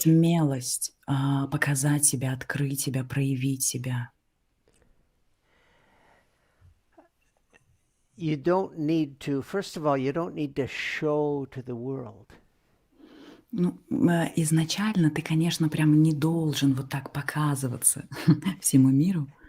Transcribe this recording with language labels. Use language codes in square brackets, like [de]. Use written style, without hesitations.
[ru] смелость, показать себя, открыть себя, проявить себя? [en] You don't need to, first of all, you don't need to show to the world. [ru] Ну, изначально ты, конечно, прям не должен вот так показываться всему миру.